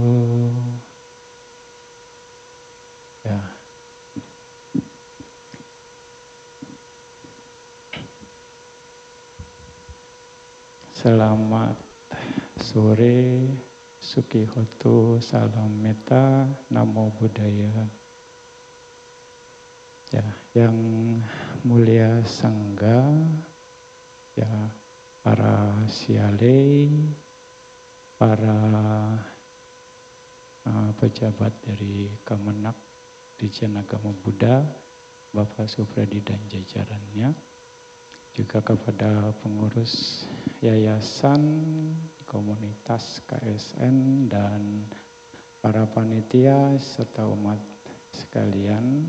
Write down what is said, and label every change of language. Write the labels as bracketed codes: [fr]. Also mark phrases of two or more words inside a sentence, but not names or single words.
[id] Ya. Selamat sore, Sukihoto, salam metta, [pi] namo buddhaya. [id] Ya, yang mulia Sangga, ya, para sialei, para pejabat dari Kemenak Ditjen Agama Buddha, Bapak Supradi dan jajarannya, juga kepada pengurus yayasan, komunitas KSN, dan para panitia serta umat sekalian.